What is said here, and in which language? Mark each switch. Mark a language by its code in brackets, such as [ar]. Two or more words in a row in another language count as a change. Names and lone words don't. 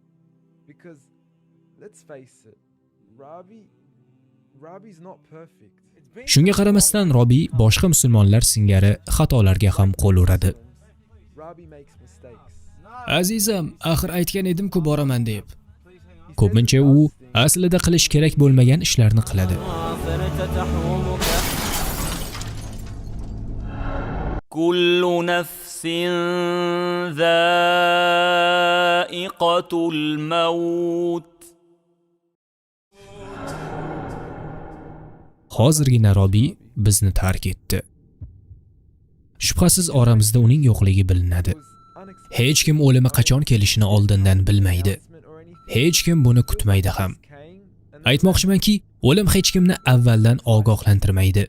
[uz] Shunga qaramasdan Robi boshqa musulmonlar singari xatolarga ham qo'l uradi. Azizam, axir aytgan edim-ku boraman deb. Ko'pincha u aslida qilish kerak bo'lmagan ishlarni qiladi. [ar] كل نفس ذائقة الموت. [uz] Hozirgina Robi bizni tark etdi. Shubhasiz oramizda uning yo'qligi bilinadi. Hech kim o'limi qachon kelishini oldindan bilmaydi. Hech kim buni kutmaydi ham. Aytmoqchimanki, o'lim hech kimni avvaldan ogohlantirmaydi.